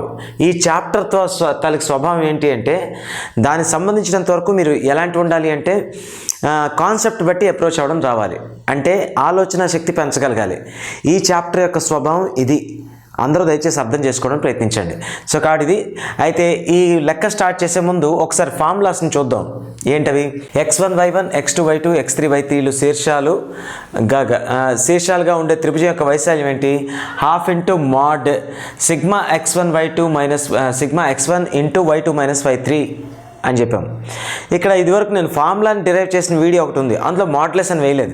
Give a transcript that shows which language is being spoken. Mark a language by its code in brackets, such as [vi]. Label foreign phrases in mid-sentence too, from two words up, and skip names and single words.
[te] ఈ చాప్టర్తో తనకి స్వభావం ఏంటి అంటే దానికి సంబంధించినంత వరకు మీరు ఎలాంటి ఉండాలి అంటే కాన్సెప్ట్ బట్టి అప్రోచ్ అవ్వడం రావాలి, అంటే ఆలోచన శక్తి పెంచగలగాలి. ఈ చాప్టర్ యొక్క స్వభావం ఇది. అందరూ దయచేసి అర్థం చేసుకోవడం ప్రయత్నించండి. సో కాడిది. అయితే ఈ లెక్క స్టార్ట్ చేసే ముందు ఒకసారి ఫార్ములాస్ని చూద్దాం. ఏంటవి? x1 y1 x2 y2 x3 y3లు శీర్షాలుగా ఉండే త్రిభుజం యొక్క వైశాల్యం ఏంటి? ½ [en] into mod sigma [te] x1 y2 [en] minus sigma [te] x1 ఇంటూ y2 మైనస్ y3 అని చెప్పాం. ఇక్కడ ఇదివరకు నేను ఫార్ములాని డిరైవ్ చేసిన వీడియో ఒకటి ఉంది, అందులో మాడ్యులస్ అని వేయలేదు.